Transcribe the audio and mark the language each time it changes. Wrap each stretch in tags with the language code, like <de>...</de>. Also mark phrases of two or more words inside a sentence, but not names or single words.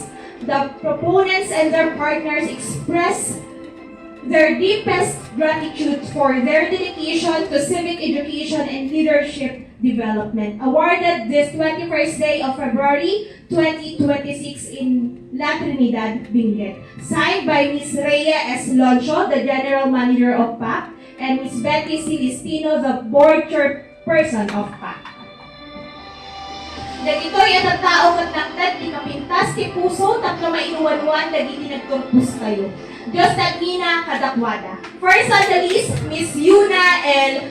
<en>The proponents and their partners express their deepest gratitude for their dedication to civic education and leadership development. Awarded this 21st day of February 2026 in La Trinidad, Benguet. Signed by Ms. Rhea S. Loncho, the General Manager of PAC, and Ms. Betty Celestino, the Board Chairperson of PAC.</en> <ilo>Dagito'y at tao kat nagtad, ikapintas, ti puso, tapno mainuwan-wan, dagiti nagtumpus kayo. Diyos tagmina kadakwada.</ilo> <en>First on the list, Miss Yuna L.</en>